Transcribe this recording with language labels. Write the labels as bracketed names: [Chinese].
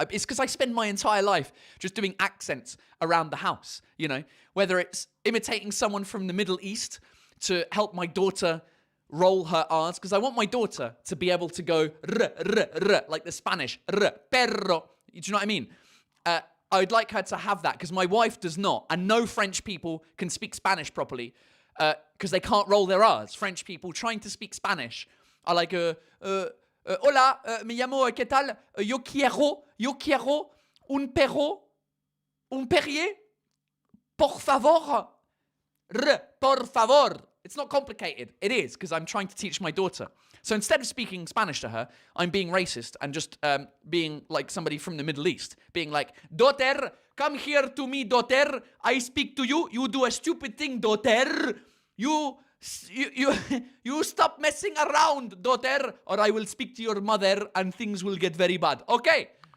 [English] It's because I spend my entire life just doing accents around the house, you know, whether it's imitating someone from the Middle East to help my daughter roll her R's, because I want my daughter to be able to go r, like the Spanish, perro. Do you know what I mean? I would like her to have that, because my wife does not, and no French people can speak Spanish properly, because they can't roll their R's. French people trying to speak Spanish are like, [Spanish] hola, me llamo, ¿qué tal? Yo quiero un perro, un perrier, por favor, por favor. [English] It's not complicated. It is, because I'm trying to teach my daughter. So instead of speaking Spanish to her, I'm being racist and just being like somebody from the Middle East. Being like, daughter, come here to me, daughter. I speak to you. You do a stupid thing, daughter. You stop messing around, daughter, or I will speak to your mother and things will get very bad. Okay.